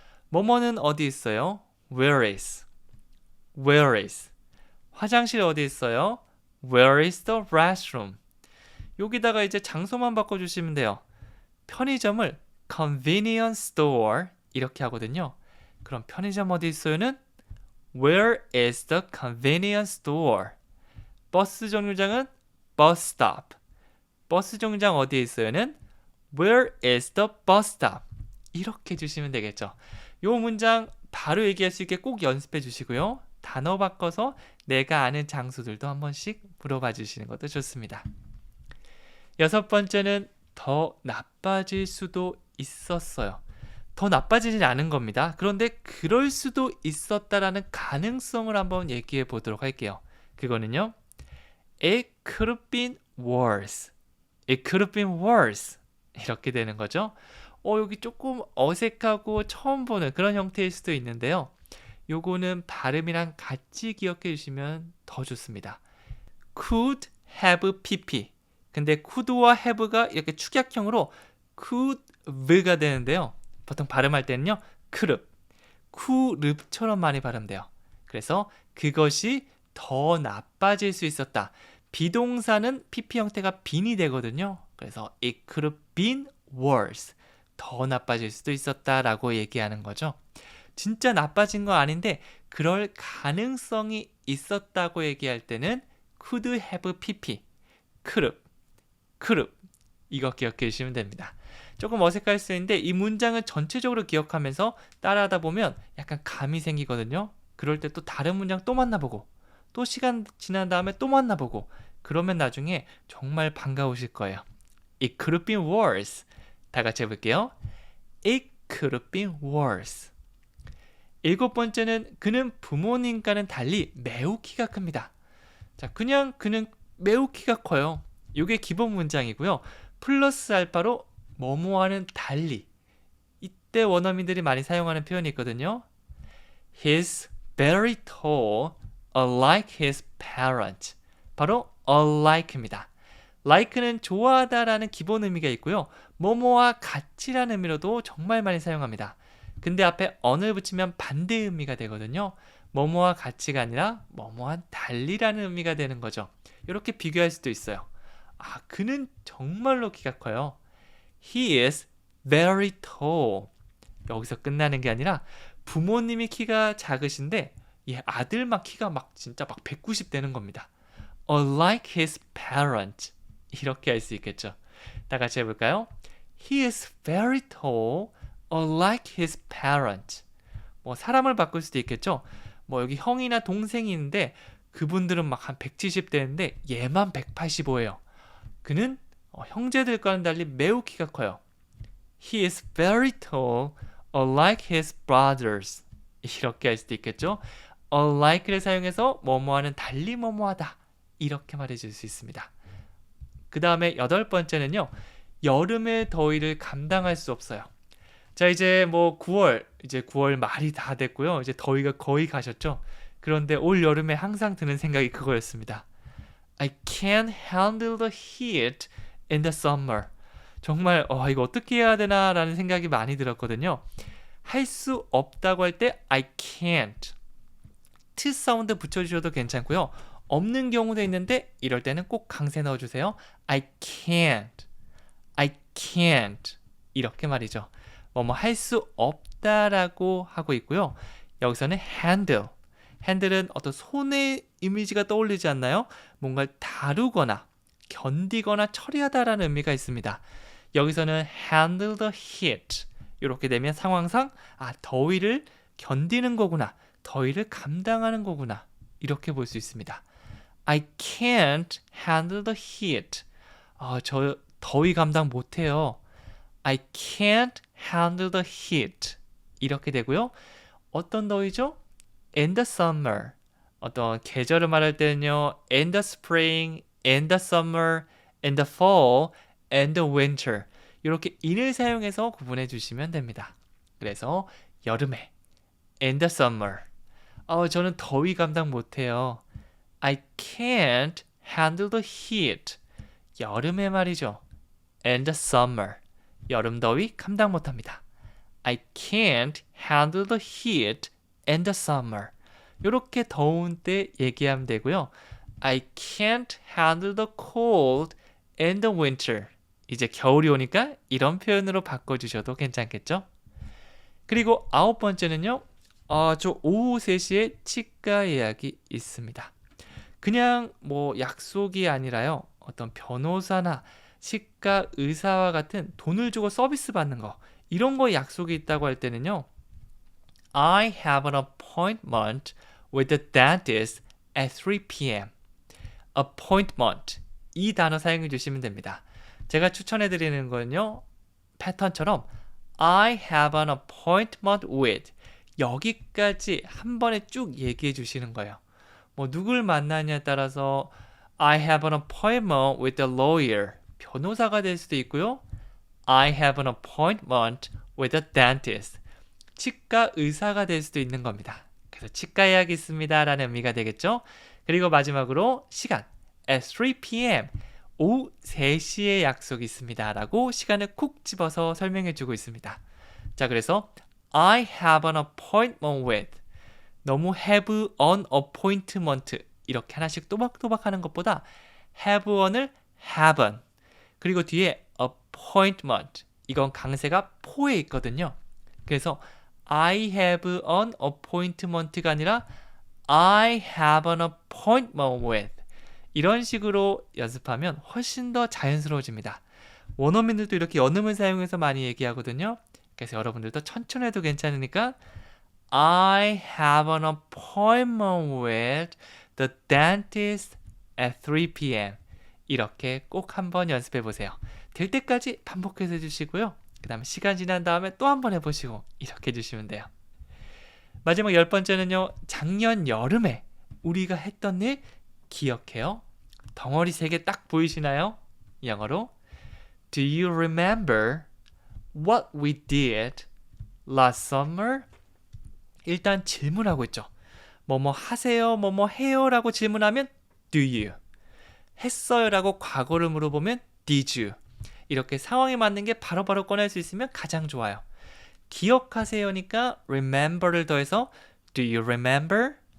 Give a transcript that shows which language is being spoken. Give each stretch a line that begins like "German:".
Korean: 뭐뭐는 어디 있어요?
English: Where is? Where is?
Korean: 화장실 어디 있어요?
English: Where is the restroom?
Korean: 여기다가 이제 장소만 바꿔주시면 돼요. 편의점을 convenience store 이렇게 하거든요. 그럼 편의점 어디 있어요는
English: Where is the convenience store?
Korean: 버스 정류장은 bus stop. 버스 정류장 어디에 있어요는
English: Where is the bus stop?
Korean: 이렇게 해주시면 되겠죠. 이 문장 바로 얘기할 수 있게 꼭 연습해 주시고요. 단어 바꿔서 내가 아는 장소들도 한 번씩 물어봐 주시는 것도 좋습니다. 여섯 번째는 더 나빠질 수도 있었어요. 더 나빠지지 않은 겁니다. 그런데 그럴 수도 있었다라는 가능성을 한번 얘기해 보도록 할게요. 그거는요.
English: It could have been worse. It could have been worse.
Korean: 이렇게 되는 거죠. 여기 조금 어색하고 처음 보는 그런 형태일 수도 있는데요. 요거는 발음이랑 같이 기억해 주시면 더 좋습니다.
English: Could have pp.
Korean: 근데 could와 have가 이렇게 축약형으로 could가 되는데요. 보통 발음할 때는요. could've, could've처럼 많이 발음돼요. 그래서 그것이 더 나빠질 수 있었다. 비동사는 pp 형태가 bean이 되거든요.
English: 그래서 it could have been worse.
Korean: 더 나빠질 수도 있었다라고 얘기하는 거죠. 진짜 나빠진 거 아닌데 그럴 가능성이 있었다고 얘기할 때는 could have pp, could have 이거 기억해 주시면 됩니다. 조금 어색할 수 있는데 이 문장을 전체적으로 기억하면서 따라하다 보면 약간 감이 생기거든요. 그럴 때 또 다른 문장 또 만나보고 또 시간 지난 다음에 또 만나보고 그러면 나중에 정말 반가우실 거예요.
English: It could have been worse.
Korean: 다 같이 해볼게요.
English: It could have been worse.
Korean: 일곱 번째는 그는 부모님과는 달리 매우 키가 큽니다. 자, 그냥 그는 매우 키가 커요. 이게 기본 문장이고요. 플러스 알파로 뭐뭐와는 달리. 이때 원어민들이 많이 사용하는 표현이 있거든요.
English: He's very tall, unlike his parents.
Korean: 바로 unlike입니다. like는 좋아하다라는 기본 의미가 있고요. 뭐뭐와 같이라는 의미로도 정말 많이 사용합니다. 근데 앞에 on을 붙이면 반대 의미가 되거든요. 뭐뭐와 같이가 아니라 뭐뭐와 달리라는 의미가 되는 거죠. 이렇게 비교할 수도 있어요. 그는 정말로 키가 커요.
English: He is very tall.
Korean: 여기서 끝나는 게 아니라 부모님이 키가 작으신데 이 아들 막 키가 막 진짜 막 190 되는 겁니다.
English: Unlike his parents.
Korean: 이렇게 할 수 있겠죠. 다 같이 해볼까요?
English: He is very tall, unlike his parents.
Korean: 뭐 사람을 바꿀 수도 있겠죠. 뭐 여기 형이나 동생이 있는데 그분들은 막 한 170대인데 얘만 185예요. 그는 형제들과는 달리 매우 키가 커요.
English: He is very tall, unlike his brothers.
Korean: 이렇게 할 수도 있겠죠. unlike를 사용해서 뭐뭐와는 달리 뭐뭐하다. 이렇게 말해줄 수 있습니다. 그 다음에 8번째는요. 여름의 더위를 감당할 수 없어요. 자, 이제 뭐 9월 말이 다 됐고요. 이제 더위가 거의 가셨죠. 그런데 올 여름에 항상 드는 생각이 그거였습니다.
English: I can't handle the heat in the summer.
Korean: 정말 이거 어떻게 해야 되나 라는 생각이 많이 들었거든요. 할 수 없다고 할 때 I can't. t 사운드 붙여주셔도 괜찮고요. 없는 경우도 있는데 이럴 때는 꼭 강세 넣어주세요.
English: I can't. I can't.
Korean: 이렇게 말이죠. 뭐뭐 할 수 없다라고 하고 있고요. 여기서는 handle. handle은 어떤 손의 이미지가 떠올리지 않나요? 뭔가를 다루거나 견디거나 처리하다라는 의미가 있습니다. 여기서는 handle the heat. 이렇게 되면 상황상 더위를 견디는 거구나. 더위를 감당하는 거구나. 이렇게 볼 수 있습니다.
English: I can't handle the heat.
Korean: 저 더위 감당 못해요.
English: I can't handle the heat.
Korean: 이렇게 되고요. 어떤 더위죠?
English: In the summer.
Korean: 어떤 계절을 말할 때는요.
English: In the spring, in the summer, in the fall, in the winter.
Korean: 이렇게 in을 사용해서 구분해 주시면 됩니다. 그래서 여름에
English: in the summer.
Korean: 저는 더위 감당 못해요.
English: I can't handle the heat.
Korean: 여름에 말이죠.
English: In the summer.
Korean: 여름 더위 감당 못합니다.
English: I can't handle the heat in the summer.
Korean: 이렇게 더운 때 얘기하면 되고요.
English: I can't handle the cold in the winter.
Korean: 이제 겨울이 오니까 이런 표현으로 바꿔주셔도 괜찮겠죠? 그리고 9번째는요. 저 오후 3시에 치과 예약이 있습니다. 그냥 뭐 약속이 아니라요. 어떤 변호사나 치과 의사와 같은 돈을 주고 서비스 받는 거 이런 거 약속이 있다고 할 때는요.
English: I have an appointment with the dentist at 3 p.m.
Korean: appointment 이 단어 사용해 주시면 됩니다. 제가 추천해 드리는 건요. 패턴처럼
English: I have an appointment with
Korean: 여기까지 한 번에 쭉 얘기해 주시는 거예요. 뭐 누굴 만나냐에 따라서
English: I have an appointment with a lawyer
Korean: 변호사가 될 수도 있고요.
English: I have an appointment with a dentist
Korean: 치과 의사가 될 수도 있는 겁니다. 그래서 치과 예약이 있습니다 라는 의미가 되겠죠. 그리고 마지막으로 시간 at 3 p.m. 오후 3시에 약속이 있습니다 라고 시간을 콕 집어서 설명해 주고 있습니다. 자, 그래서 I have an appointment with 너무 have an appointment 이렇게 하나씩 또박또박 하는 것보다 have on을 have on 그리고 뒤에 appointment 이건 강세가 포에 있거든요. 그래서 I have an appointment가 아니라
English: I have an appointment with
Korean: 이런 식으로 연습하면 훨씬 더 자연스러워집니다. 원어민들도 이렇게 연음을 사용해서 많이 얘기하거든요. 그래서 여러분들도 천천히 해도 괜찮으니까
English: I have an appointment with the dentist at 3 p.m.
Korean: 이렇게 꼭 한번 연습해 보세요. 될 때까지 반복해서 해주시고요. 그 다음에 시간 지난 다음에 또 한번 해보시고 이렇게 해주시면 돼요. 마지막 10번째는요. 작년 여름에 우리가 했던 일 기억해요? 덩어리 3개 딱 보이시나요?
English: 영어로 Do you remember what we did last summer?
Korean: 일단 질문하고 있죠. 뭐뭐 하세요? 뭐뭐 해요? 라고 질문하면
English: Do you?
Korean: 했어요? 라고 과거를 물어보면
English: Did you?
Korean: 이렇게 상황에 맞는 게 바로바로 꺼낼 수 있으면 가장 좋아요. 기억하세요니까 remember를 더해서
English: Do you remember?